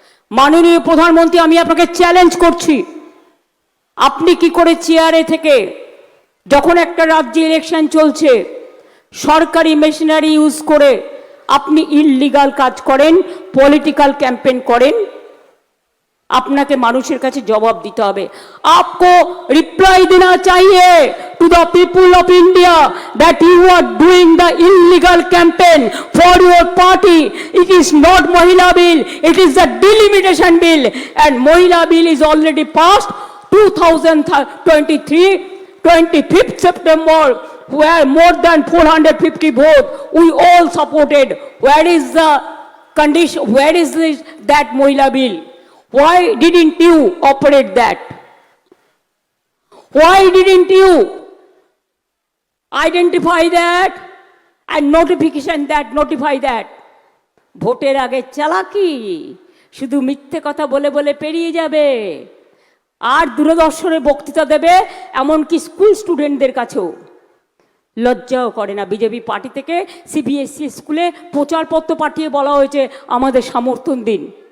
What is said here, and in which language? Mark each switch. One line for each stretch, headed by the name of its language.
Bangla: মাননীয় প্রধানমন্ত্রী, আমি আপনাকে চ্যালেঞ্জ করছি, আপনি কি করে চেয়ারে থেকে যখন একটা রাজ্যে ইলেকশন চলছে, সরকারি মেশিনারি ইউজ করে আপনি ইললিগাল কাজ করেন, পলিটিক্যাল ক্যাম্পেইন করেন, আপনাকে মানুষের কাছে জবাব দিতে হবে।
Hindi: आपको रिप्लाई देना चाहिए
English: to the people of India that you are doing the illegal campaign for your party. It is not Mohila bill, it is the delimitation bill, and Mohila bill is already passed 2023 25th September, where more than 450 votes we all supported. Where is the condition, where is that Mohila bill? Why didn't you operate that? Why didn't you identify that and notify that?
Bangla: ভোটের আগে চালাকি, শুধু মিথ্যে কথা বলে বলে পেরিয়ে যাবে, আর দূরদর্শনে বক্তৃতা দেবে, এমনকি স্কুল স্টুডেন্টদের কাছেও। লজ্জাও করে না। বিজেপি পার্টি থেকে সিবিএসসি স্কুলে প্রচারপত্র পাঠিয়ে বলা হয়েছে আমাদের সমর্থন দিন।